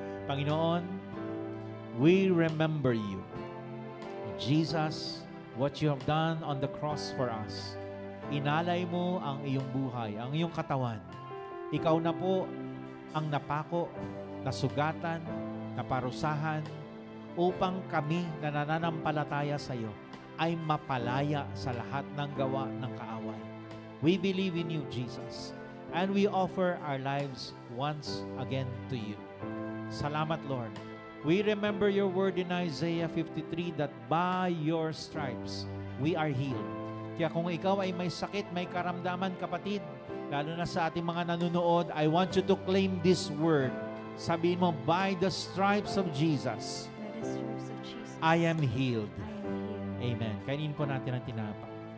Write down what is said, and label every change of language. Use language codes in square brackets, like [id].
[en] Panginoon, we remember you. Jesus, what you have done on the cross for us. [tl] Inalay mo ang iyong buhay, ang iyong katawan. Ikaw na po ang napako, nasugatan, naparusahan, upang kami na nananampalataya sa iyo ay mapalaya sa lahat ng gawa ng kaaway. [en] We believe in you, Jesus, and we offer our lives once again to you. [tl] Salamat, [en] Lord. We remember your word in Isaiah 53 that by your stripes we are healed. [tl] Kaya kung ikaw ay may sakit, may karamdaman, kapatid, lalo na sa ating mga nanonood, [en] I want you to claim this word. [tl] Sabihin mo, [en] by the stripes of Jesus, I am healed. Amen. [tl] Kainin po natin ang tinapay.